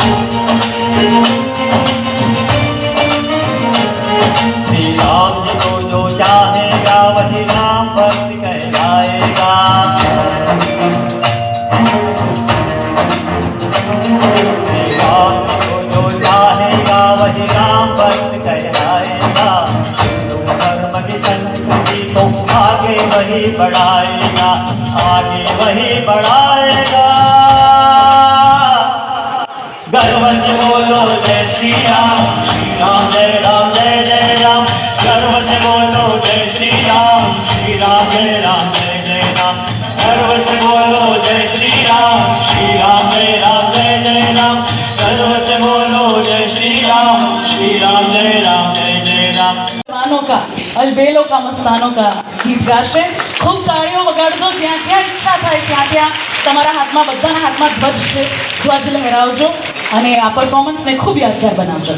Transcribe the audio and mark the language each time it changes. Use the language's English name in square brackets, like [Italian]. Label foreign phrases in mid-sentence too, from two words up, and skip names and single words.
[Hindi] श्री राम जी को जो चाहेगा वही राम भक्त कहलाएगा श्री राम जी को जो चाहेगा वही राम भक्त कहलाएगा संस्कृति को आगे वही बढ़ाएगा गर्व से बोलो जय श्री राम जय राम जय जय राम गर्व से बोलो जय श्री राम जय राम जय जय राम गर्व से बोलो जय श्री राम जय राम जय जय राम गर्व से बोलो जय श्री राम जय राम जय जय राम. [Gujarati] का अलबेलो का मस्तानों का गीत गाશે. ખૂબ તાળીઓ વગાડજો. જ્યાં જ્યાં ઈચ્છા થાય ત્યાં ત્યાં તમારા હાથમાં બધાના હાથમાં ધ્વજ છે, ધ્વજ લહેરાવજો અને આ પરફોર્મન્સને ખૂબ યાદગાર બનાવજો.